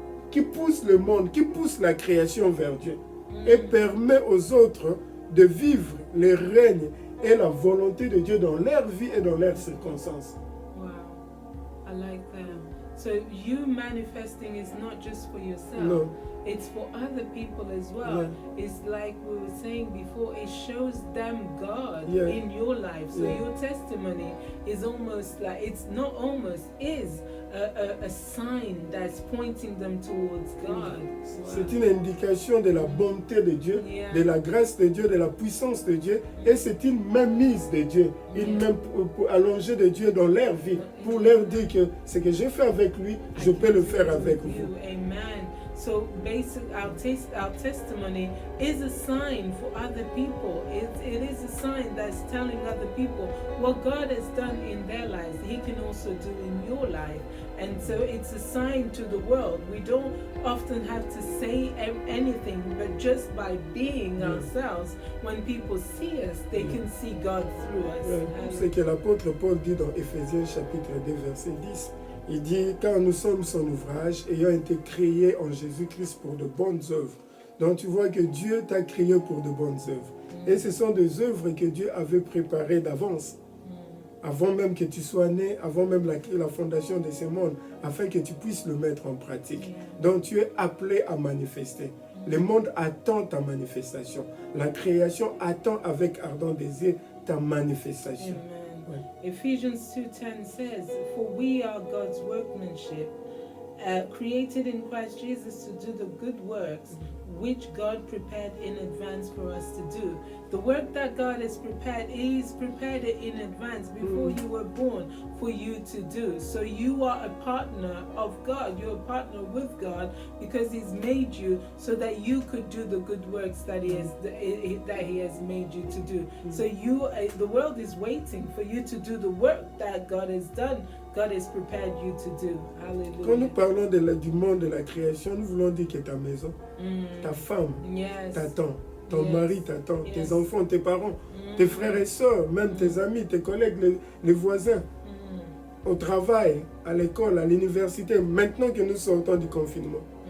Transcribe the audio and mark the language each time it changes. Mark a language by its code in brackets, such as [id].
[fr] Qui pousse le monde, qui pousse la création vers Dieu et permet aux autres de vivre le règne et la volonté de Dieu dans leur vie et dans leurs circonstances. [en] Wow, I like that. So you manifesting is not just for yourself. No. It's for other people as well. Yeah. It's like we were saying before, it shows them God Yeah. in your life. So Yeah. your testimony is almost like, it's not almost, is a sign that's pointing them towards God. Wow. [fr] C'est une indication de la bonté de Dieu, de la grâce de Dieu, de la puissance de Dieu, et c'est une mainmise de Dieu, une main allongée de Dieu dans leur vie, pour leur dire que ce que j'ai fait avec lui, je peux le faire avec vous. [en] Amen. So basically, our testimony is a sign for other people. It is a sign that's telling other people what God has done in their lives, He can also do in your life. And so it's a sign to the world. We don't often have to say anything, but just by being ourselves, when people see us, they can see God through us. [fr] C'est ce que l'apôtre Paul dit dans Éphésiens chapitre 2, verset 10. Il dit, car nous sommes son ouvrage, ayant été créés en Jésus-Christ pour de bonnes œuvres. Donc tu vois que Dieu t'a créé pour de bonnes œuvres. Et ce sont des œuvres que Dieu avait préparées d'avance. Avant même que tu sois né, avant même la fondation de ce monde, afin que tu puisses le mettre en pratique. Donc tu es appelé à manifester. Le monde attend ta manifestation. La création attend avec ardent désir ta manifestation. [en] Amen. Ephesians 2:10 says, "For we are God's workmanship, created in Christ Jesus to do the good works which God prepared in advance for us to do." The work that God has prepared, He's prepared it in advance before you were born for you to do. So you are a partner of God. You're a partner with God because He's made you so that you could do the good works that He has made you to do. So the world is waiting for you to do the work that God has done. God has prepared you to do. Hallelujah. [fr] Quand nous parlons du monde de la création, nous voulons dire que ta maison, ta femme t'attend, ton mari t'attend, tes enfants, tes parents, tes frères et sœurs, même tes amis, tes collègues, les voisins, au travail, à l'école, à l'université, maintenant que nous sortons du confinement.